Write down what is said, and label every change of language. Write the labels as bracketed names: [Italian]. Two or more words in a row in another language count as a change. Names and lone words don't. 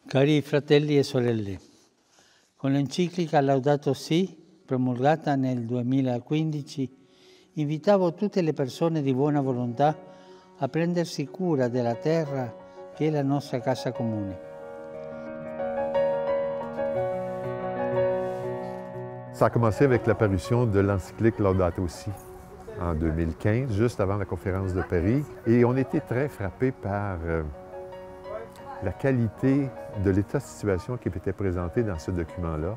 [Italian] Cari fratelli e sorelle, con l'enciclica Laudato Si, promulgata nel 2015, invitavo tutte le persone di buona volontà a prendersi cura della terra che è la nostra casa comune. [French] Ça a commencé avec l'apparition de l'encyclique Laudato Si en 2015, juste avant la conférence de Paris. Et on était très frappés par la qualité de l'état de situation qui était présenté dans ce document-là.